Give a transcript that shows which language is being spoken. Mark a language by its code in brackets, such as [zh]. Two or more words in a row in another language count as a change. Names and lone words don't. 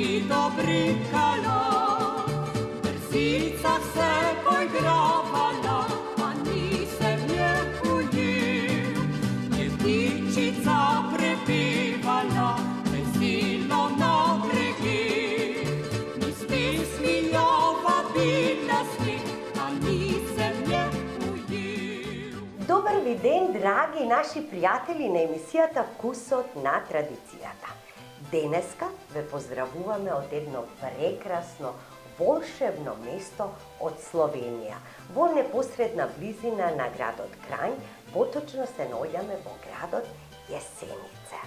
[sl] dobrikala, Brzica se poigravala, a nisem je ujel. Ptičica prepevala, veselo na bregi, mi s pesmijo vabila svet, a nisem je ujel. [mk] Добар ви ден, драги наши пријатели на емисијата Вкусот на традицијата. Денеска ве поздравуваме од едно прекрасно, волшебно место од Словенија, во непосредна близина на градот Кранј, поточно се наоѓаме во градот Јесеница.